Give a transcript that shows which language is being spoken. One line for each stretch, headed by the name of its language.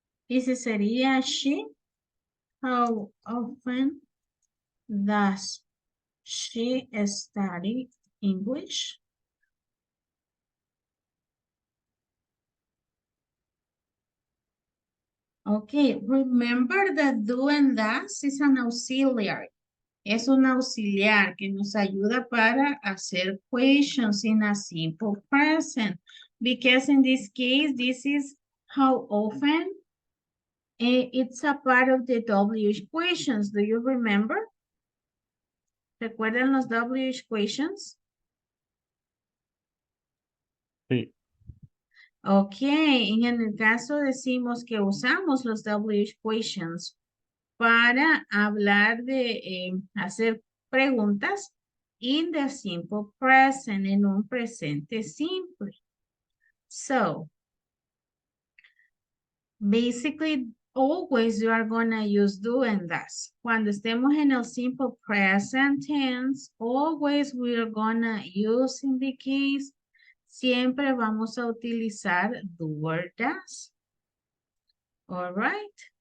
Spanish: Ese sería
English: she. How often does she study English? Okay, remember that do and does is an auxiliary.
Spanish: Es un auxiliar que nos ayuda para hacer
English: questions in a simple present. Because in this case, this is how often. It's a part of the WH questions. Do you remember?
Spanish: ¿Recuerdan los WH questions? Sí. Ok, en el caso decimos que usamos los WH questions para hablar de hacer preguntas
English: in the simple present,
Spanish: en un presente simple.
English: So, basically, always you are gonna use do and does.
Spanish: Cuando estemos en el
English: simple present tense, always we are gonna use in the case,
Spanish: siempre vamos a utilizar
English: do or does. All right.